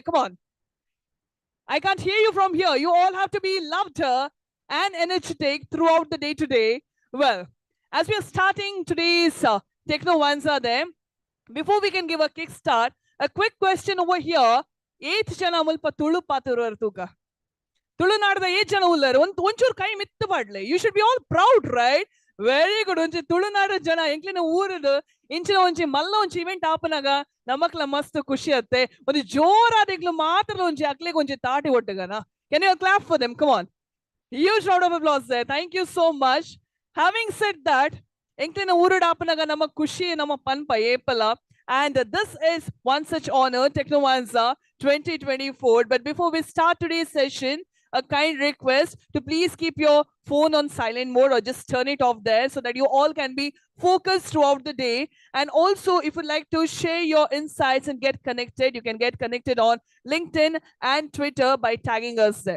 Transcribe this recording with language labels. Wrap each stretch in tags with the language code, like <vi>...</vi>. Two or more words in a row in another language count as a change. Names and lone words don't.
<en>Come on. I can't hear you from here. You all have to be louder and energetic throughout the day today. Well, as we are starting today's Technovanza there, before we can give a kickstart, a quick question over here.</en> <tcy>8th jana mulpa tulu patur tuka. Tulu nadda 8 jana ullar. Onchur kai mittu padle.</tcy> <en>You should be all proud, right? Very good.</en> <tcy>Onchi ತುಳುನಾಡ ಜನ ಎಂಕ್ಲಿನ ಊರದು ಇಂಚಿನ ಒಂಚಿ ಮಲ್ಲ ಒಂಚಿ ಇವೆಂಟ್ ಆಪನಾಗ ನಮಕ್ಲ ಮಸ್ತ್ ಖುಷಿ ಅತ್ತೆ ಒಂದು ಜೋರಾದ ಎಂಕ್ಲು ಮಾತ್ರ ಒಂಚಿ ಅಕ್ಲಿಗೆ ಒಂಚಿ ತಾಟಿ ಒಟ್ಟಗನ.</tcy> <en>Can you clap for them? Come on. Huge round of applause there. Thank you so much. Having said that,</en> <tcy>ಎಂಕ್ಲಿನ ಊರಡ ಆಪನಾಗ ನಮ್ಮ ಖುಷಿ ನಮ್ಮ ಪನ್ಪ ಏಪಲ.</tcy> <en>And this is one such honor, Technovanza 2024. But before we start today's session, a kind request to please keep your phone on silent mode or just turn it off there so that you all can be focused throughout the day. And also, if you'd like to share your insights and get connected, you can get connected on LinkedIn and Twitter by tagging us there.</en>